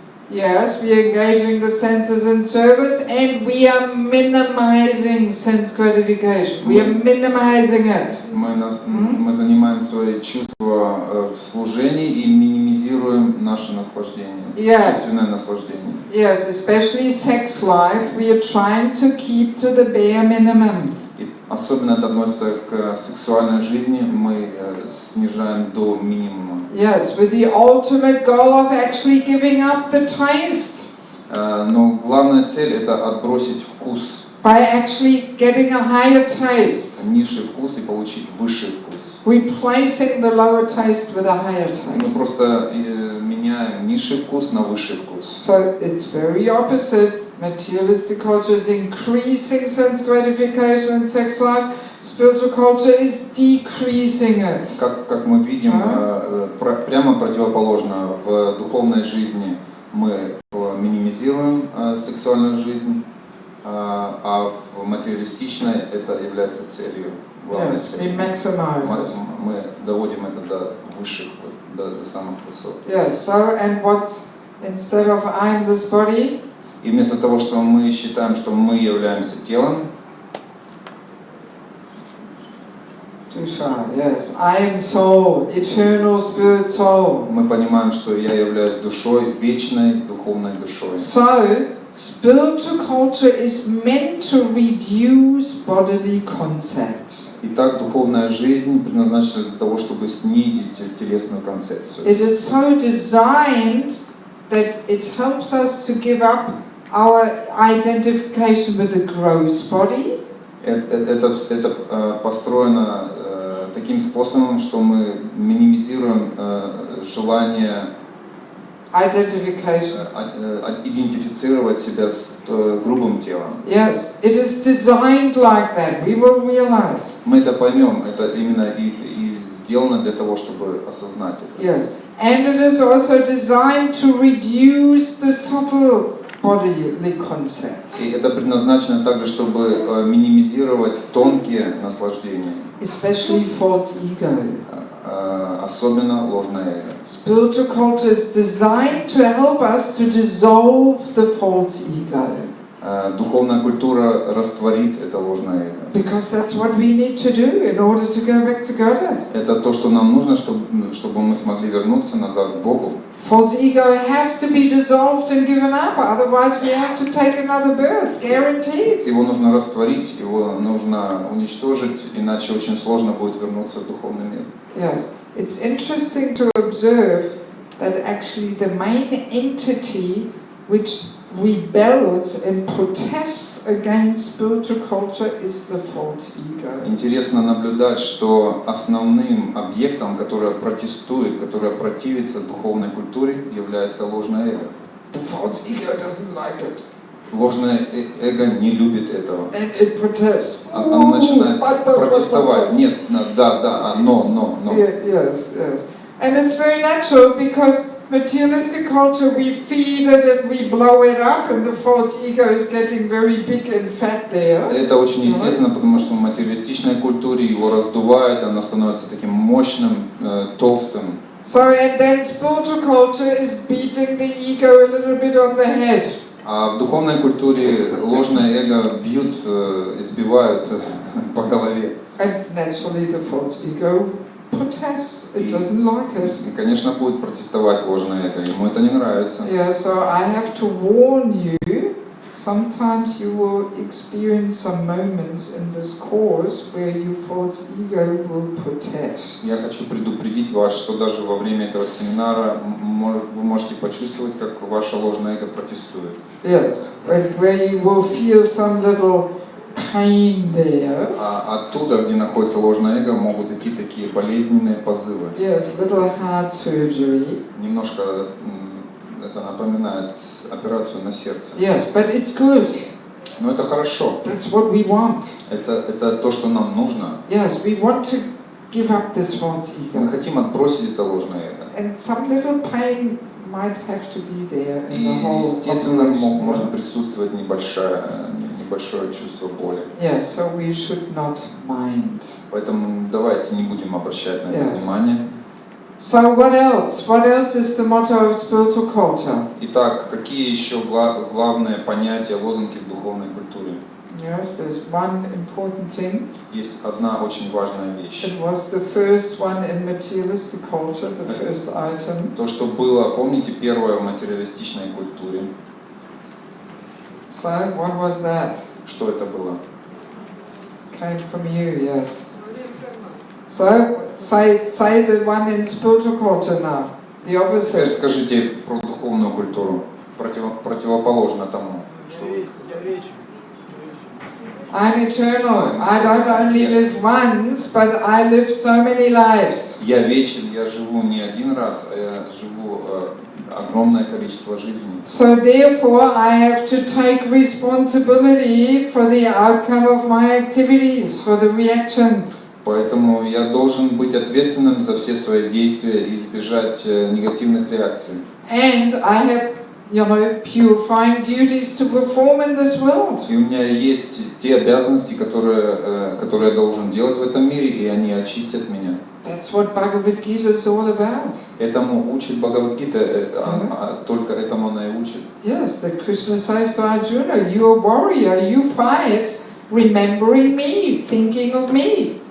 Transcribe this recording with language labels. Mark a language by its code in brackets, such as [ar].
[en] Yes, we are engaging the senses in service and we are minimizing sense gratification. We are minimizing it. [ru] Мы занимаем свои чувства в служении и минимизируем наше наслаждение, чувственное наслаждение. [en] Yes, especially sex life, we are trying to keep to the bare minimum. [ru] И особенно это относится к сексуальной жизни, мы снижаем до минимума. [en] Yes, with the ultimate goal of actually giving up the taste. [ru] Но главная цель это отбросить вкус, [en] By actually getting a higher taste. [ru] низший вкус и получить высший вкус. [en] Replacing the lower taste with a higher [ru] Мы [en] taste. [ru] просто меняем низший вкус на высший вкус. [en] So it's very opposite. Materialistic culture is increasing sense gratification and sex life. Spiritual culture is decreasing it. [ru] Как мы видим, прямо противоположно. В духовной жизни мы минимизируем сексуальную жизнь, а в материалистичной это является целью, главной [en] Yes, we [ru] целью. [en] maximize it. [ru] Мы доводим это до высших, до самых высот. [en] Yes, so and what's, instead of I'm this body, [ru] И вместо того, что мы считаем, что мы являемся телом, [en] Dusha, yes, I am soul, eternal spirit soul. [ru] мы понимаем, что я являюсь душой, вечной духовной душой. [en] So, spiritual culture is meant to reduce bodily concepts. [ru] Итак, духовная жизнь предназначена для того, чтобы снизить телесную концепцию. [en] It is so designed that it helps us to give up our identification with the gross body. [ru] Это построено таким способом, что мы минимизируем желание идентифицировать себя с грубым телом. [en] Yes, it is designed like that. We will realize. [ru] Мы это поймем, это именно и сделано для того, чтобы осознать это. [en] Yes, and it is also designed to reduce the subtle bodily concept. [ru] И это предназначено также, чтобы минимизировать тонкие наслаждения. [en] Especially false ego. [ru] Особенно ложное эго. [en] Spiritual culture is designed to help us to dissolve the false ego. [ru] Духовная культура растворит это ложное эго. [en] Because that's what we need to do in order to go back to God. [ru] Это то, что нам нужно, чтобы мы смогли вернуться назад к Богу. [en] False ego has to be dissolved and given up, otherwise we have to take another birth, guaranteed. [ru] Его нужно растворить, его нужно уничтожить, иначе очень сложно будет вернуться в духовный мир. [en] Yes, it's interesting to observe that actually the main entity which rebels and protests against spiritual culture is the false ego. [ru] Интересно наблюдать, что основным объектом, которое протестует, которое противится духовной культуре, является ложное эго. [en] The false ego doesn't like it. [ru] Ложное эго не любит этого. [en] And it protests. [ru] Оно начинает протестовать. Нет, да, но. [en] Yes. And it's very natural because materialistic culture, we feed it and we blow it up, and the false ego is getting very big and fat there. [ru] Это очень естественно, потому что в материалистичной культуре его раздувает, оно становится таким мощным, толстым. [en] So, and then spiritual culture is beating the ego a little bit on the head. [ru] А в духовной культуре ложное эго бьют, избивают по голове. [en] And naturally the false ego protests. It doesn't like it. [ru] И, конечно, будет протестовать ложное эго, ему это не нравится. [en] Yeah, so I have to warn you, sometimes you will experience some moments in this course where your false ego will protest. [ru] Я хочу предупредить вас, что даже во время этого семинара вы можете почувствовать, как ваше ложное эго протестует. [en] Yes, where you will feel some little pain there. [ru] А оттуда, где находится ложное эго, могут идти такие болезненные позывы. [en] Yes, little heart surgery. [ru] Немножко это напоминает операцию на сердце. [en] Yes, but it's good. [ru] Но это хорошо. [en] That's what we want. [ru] Это то, что нам нужно. [en] Yes, we want to give up this false [ru] Мы [en] ego. [ru] хотим отбросить это ложное эго. [en] And some little pain might have to be there in the [ru] И, [en] whole [ru] естественно, [en] operation. [ru] может присутствовать небольшое чувство боли. [en] Yes, so we should not mind. [ru] Поэтому давайте не будем обращать на это [en] Yes. [ru] внимание. [en] So what else? What else is the motto of spiritual culture? [ru] Итак, какие еще главные понятия, лозунги в духовной культуре? [en] Yes, there's one important thing. [ru] Есть одна очень важная вещь. [en] It was the first one in materialistic culture, the first item. [ru] То, что было, помните, первое в материалистичной культуре. [en] So, what was that? [ru] Что это было? [en] Came from you, yes. So, say the one in spiritual culture now. The [ru] Теперь [en] opposite. [ru] скажите про духовную культуру, противоположно тому, что вы сказали. [en] I'm eternal. I don't only live once, but I live so many lives. [ru] Я вечен, я живу не один раз, а я живу огромное количество жизней. [en] So therefore, I have to take responsibility for the outcome of my activities, for the reactions. [ru] Поэтому я должен быть ответственным за все свои действия и избежать негативных реакций. [en] And I have, purifying duties to perform in this world. [ru] И у меня есть те обязанности, которые я должен делать в этом мире, и они очистят меня. [en] That's what Bhagavad Gita is all about. [ru] Этому учит Бхагавад-гита, только этому она и учит. [en] Yes, that Krishna says to Arjuna, you are a warrior, you fight, remembering me, thinking of me.